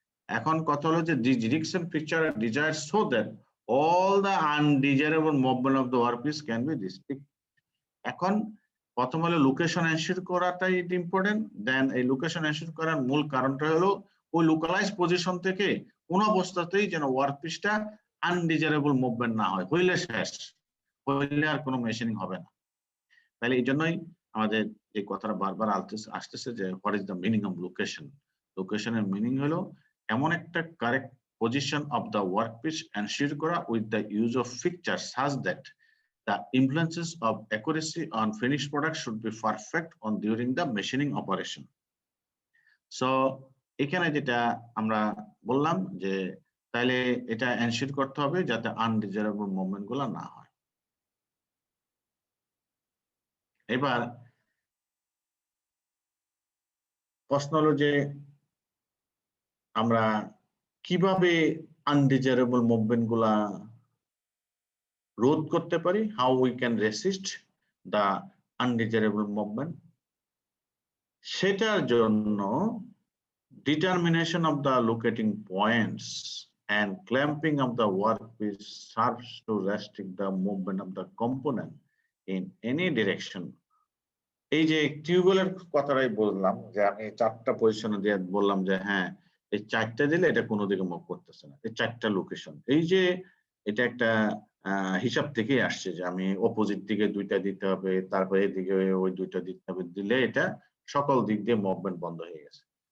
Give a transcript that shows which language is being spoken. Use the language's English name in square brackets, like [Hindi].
[Bangla] এখন কথা হলো যে [English] Jigsaw picture are desired so that all the undesirable movement of the workpiece can be restricted. [Bangla] এখন প্রথম হলো লোকেশন এনশিওর করাটাই ইম্পর্টেন্ট। দেন এই লোকেশন এনশিওর করার মূল কারণটা হলো ওই লোকালাইজ পজিশন থেকে কোন অবস্থাতেই যেন ওয়ার্ক পিসটা আনডিজারেবল মুভমেন্ট না হয়, হইলে শেষ, হইলে আর কোনো মেশিনিং হবে না। তাহলে এই জন্যই আমাদের এই কথাটা বারবার আসতেছে যে [English] What is the meaning of location. [Bangla] লোকেশনের meaning হলো এমন একটা correct [English] position of the workpiece ensure করা with the use of fixtures such that the influences of accuracy on finished product should be perfect on during the machining operation. [Bangla] So এখানে যেটা আমরা বললাম যে তাহলে এটা এনশিওর করতে হবে যাতে আনডিজারেবল মুভমেন্ট গুলো না হয়। এবার প্রশ্ন হলো যে আমরা কিভাবে আনডিজারেবল মুভমেন্ট গুলা রোধ করতে পারি, [English] How we can resist the undesirable movement. [Bangla] সেটার জন্য [English] Determination of the locating points and clamping of the workpiece serves to restrict the movement of the component in any direction. [Bangla] এই যে টিউবওয়েলের কথাটাই বললাম যে আমি চারটা পজিশনে দিয়ে বললাম যে হ্যাঁ এই চারটা দিলে এটা কোনো দিকে মুভ করতেছে না, এই চারটা লোকেশন। এই যে এটা একটা হিসাব থেকেই আসছে যে আমি অপোজিট দিকে দুইটা দিতে হবে, তারপরে এদিকে ওই দুইটা দিতে হবে, দিলে এটা সকল দিক দিয়ে মুভমেন্ট বন্ধ হয়ে গেছে।